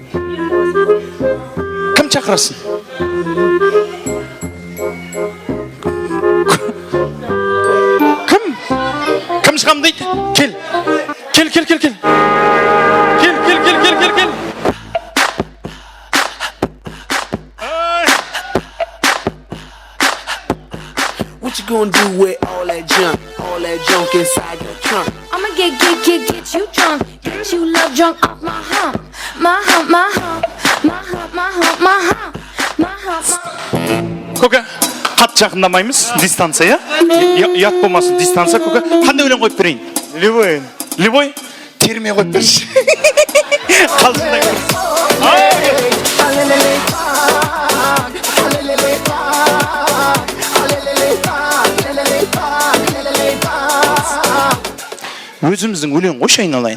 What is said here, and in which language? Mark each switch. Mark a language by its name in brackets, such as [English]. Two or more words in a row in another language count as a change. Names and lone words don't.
[Kazakh] Кім шақырасын? Кім шығам дейді? Кел. Кел. Кел. [English] What you gonna do with all that junk inside your trunk? I'ma get you drunk, get you love drunk off my hump, my hump, my hump, my hump, my hump, my hump, my hump. [Kazakh] Көке, қат жақындамаймыз, дистанция, ұят болмасын, дистанция, көке. Қандай өлең қойып берейін? Любой? Терме қойып берші. Қалжыңдай өзіміздің өлең қойшы айналайын.